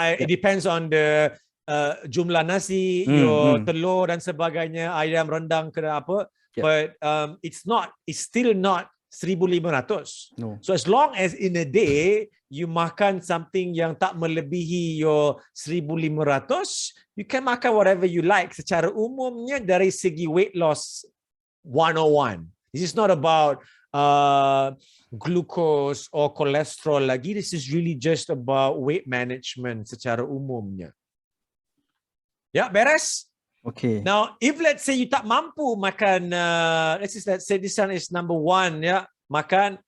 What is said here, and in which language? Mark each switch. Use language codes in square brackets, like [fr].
[en] It depends on the [ms] jumlah nasi, your telur dan sebagainya, ayam rendang ke apa. [en] Yeah. But it's still not 1,500. No. So as long as in a day you makan something [ms] yang tak melebihi [en] your 1,500, you can makan whatever you like. [ms] Secara umumnya dari segi weight loss 101. [en] This is not about glucose or cholesterol lagi. This is really just about weight management [ms] secara umumnya. Ya, beres? [en] Okay. Now, if let's say you [ms] tak mampu makan, [en] let's say this one is number 1, [ms] ya, makan.